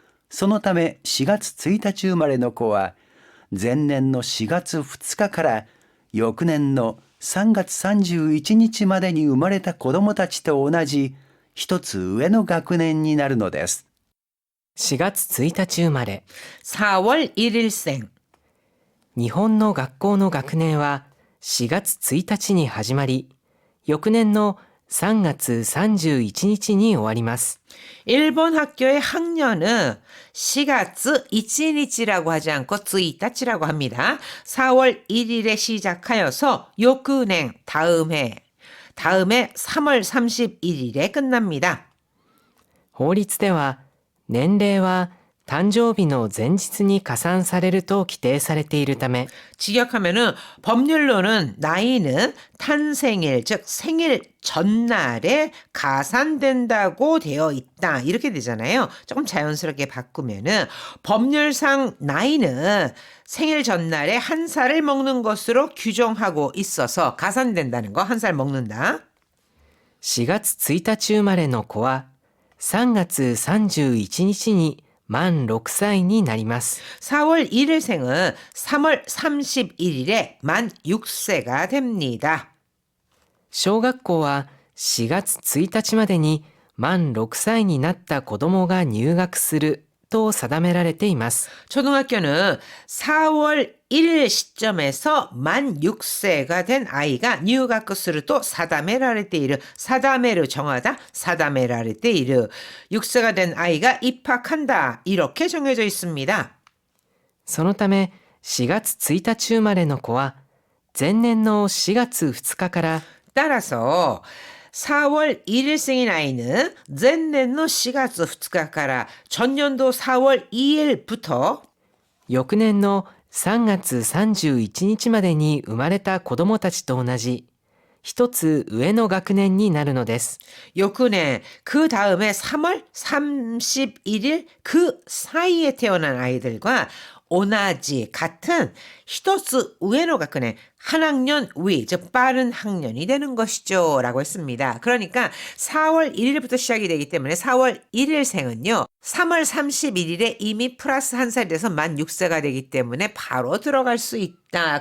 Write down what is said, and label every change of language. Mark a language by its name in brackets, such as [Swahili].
[Japanese] そのため4月1日生まれの子は前年の4月2日から翌年の3月31日までに生まれた子供たちと同じ一つ上の学年になるのです。 4月1日生まれ。 [Korean] 4월 1일생。 [Japanese] 日本の学校の学年は4月1日に始まり、翌年の3月31日に終わります。 [Korean] 일본 학교의 학년은 4月 1일이라고 하지 않고 1일이라고 합니다. 4월 1일에 시작하여서 요크냉 다음 해 3월 31일에 끝납니다. [Japanese] 法律では年齢は誕生日の前日に加算されると規定されているため、 [Korean] 직역하면은 법률로는 나이는 탄생일 즉 생일 전날에 가산된다고 되어 있다 이렇게 되잖아요. 조금 자연스럽게 바꾸면은 법률상 나이는 생일 전날에 한 살을 먹는 것으로 규정하고 있어서 가산된다는 거, 한 살 먹는다. [Japanese] 4月1日生まれの子は3月31日に満6歳になります。 [Korean] 4월 1일생은 3월 31일에 만 6세가 됩니다. [Japanese] 小学校は4月1日までに満6歳になった子供が入学すると定められています。 [Korean] 초등학교는 4월 1일 시점에서 만 6세가 된 아이가 [Japanese] 入学すると [Korean] 사다메라레테이르, 사다메를 정하다, 사다메라레테이르, 6세가 된 아이가 입학한다 이렇게 정해져 있습니다. [Japanese] そのため4月1日生まれの子は前年の4月2日から [Korean] 따라서 4월 1일생인 아이는 전년도 [Japanese] 4月 2日から [Korean] 전년도 4월 2일부터 [Japanese] 翌年の3月31日までに生まれた子供たちと同じ一つ上の学年になるのです。 [Korean] 요크네 그 다음에 3월 31일 그 사이에 태어난 아이들과 오나지 같은 히토츠 우에노 가크네 한 학년 위, 즉 빠른 학년이 되는 것이죠 라고 했습니다. 그러니까 4월 1일부터 시작이 되기 때문에 4월 1일생은요 3월 31일에 이미 플러스 한 살이 돼서 만 6세가 되기 때문에 바로 들어갈 수 있다.